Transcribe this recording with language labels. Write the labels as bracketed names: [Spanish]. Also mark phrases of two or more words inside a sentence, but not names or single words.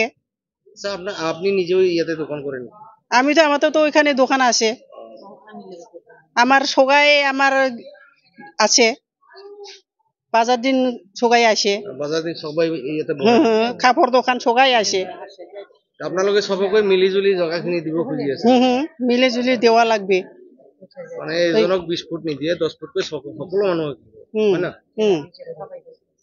[Assamese] আচ্ছা আপনি নিজেও ইয়াতে দোকান করেন? [Rangpuri] আমি তো আমার তো ওইখানে দোকান আছে আমার সগাই আমার আছে বাজার দিন সগাই আসে [Assamese] বাজার দিন সবাই ইয়াতে [Rangpuri] কাপড় দোকান সগাই আসে [Assamese] আপোনালোকে সবকে মিলিজুলি জায়গাখিনি দিব খুজি আছে? [Rangpuri] মিলে জুলি দেওয়া লাগবে [Assamese] মানে এজনক 20 ফুট নিদিয়ে 10 ফুটকৈ সকলো মানুহ হয় না?